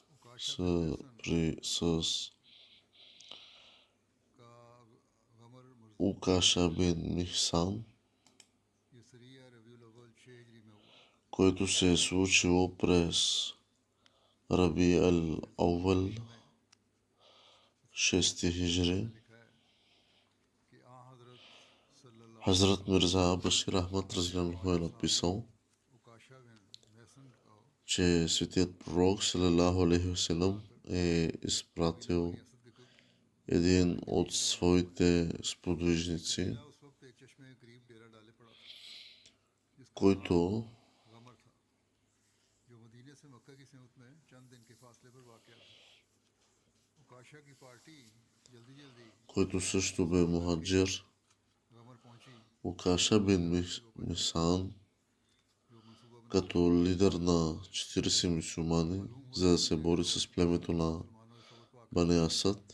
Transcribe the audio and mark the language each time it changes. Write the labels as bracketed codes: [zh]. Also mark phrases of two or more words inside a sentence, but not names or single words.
[bg] с Укаша бин Михсан, което се е случило през Раби ал-Ауъл, 6 хижри. Хазрат Мирза Башир Ахмад разглянаху е написал, че светият пророк [ar] صلى الله عليه وسلم [bg] е изпратил един от своите сподвижници, който също бе мухаджир, Укаша бин Мисан, като лидер на 40 мюсюлмани, за да се бори с племето на Бани Асад.